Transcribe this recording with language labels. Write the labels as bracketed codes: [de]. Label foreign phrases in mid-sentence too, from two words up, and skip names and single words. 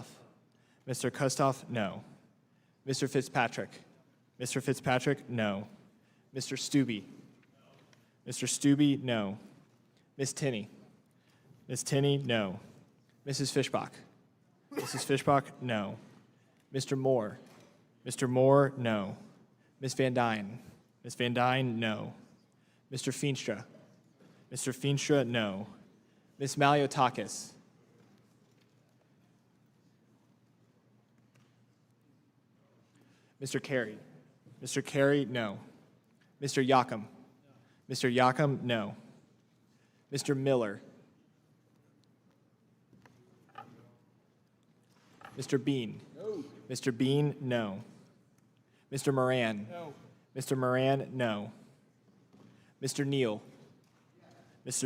[en] Mr. Kustoff, no. Mr. Fitzpatrick. Mr. Fitzpatrick, no. Mr. Stubbe. Mr. Stubbe, no. Ms. Tinney. Ms. Tinney, no. Mrs. Fishbach. Mrs. Fishbach, no. Mr. Moore. Mr. Moore, no. Ms. Van Dyne. Ms. Van Dyne, no. Mr. Feenstra. Mr. Feenstra, no. Ms. Maliotakis. Mr. Carey. Mr. Carey, no. Mr. Yocum. Mr. Yocum, no. Mr. Miller. Mr. Bean. No. Mr. Bean, no. Mr. Moran. No. Mr. Moran, no. Mr. Neal. Mr.